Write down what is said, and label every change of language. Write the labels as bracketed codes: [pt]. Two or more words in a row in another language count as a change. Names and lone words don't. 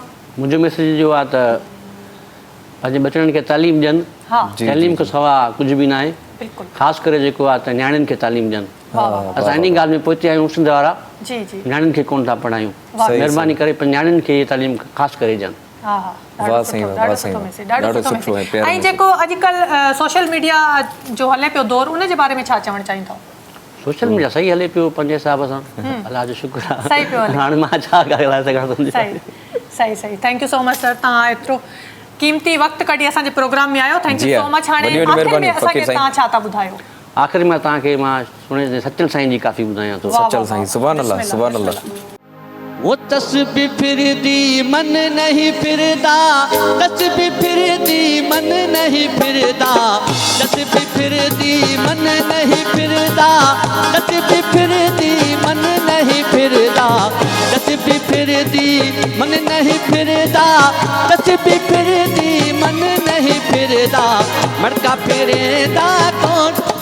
[sd] मुंहिंजो मैसेज जो आहे त पंहिंजे बचड़नि खे तालीम ॾियनि तालीम खां सवाइ कुझु बि न आहे ख़ासि करे जेको आहे त नियाणियुनि खे तालीम ॾियनि असां इन ॻाल्हि में पहुची आहियूं सिंध वारा नियाणियुनि खे कोन था पढ़ायूं महिरबानी करे नियाणियुनि खे इहे तालीम ख़ासि करे ॾियनि ऐं जेको अॼुकल्ह [en] social media [sd] जो हले पियो दौर उन जे बारे में छा चवणु चाहींदव [en] social media [sd] सही हले पियो पंहिंजे हिसाब सां अलाह जो शुक्र आहे हाणे मां छा ॻाल्हाए सघां सही [en] thank you so much [sd] सर तव्हां एतिरो कीमती वक़्तु कढी असांजे प्रोग्राम में आयो [en] thank you so much [sd] हाणे आख़िर में असांखे तव्हां छा था ॿुधायो आख़िर में तव्हांखे मां सुणे सचल साईं जी काफ़ी ॿुधायां थो सचल साईं [ar] سبحان الله سبحان الله [skr] وو تسبیح پھردی من نہیں پھردا تسبیح پھردی من نہیں پھردا تسبیح پھردی من نہیں پھردا تسبیح پھردی من نہیں پھردا تسبیح پھردی من نہیں پھردا تسبیح پھردی من نہیں پھردا مٹکا پھریدا کون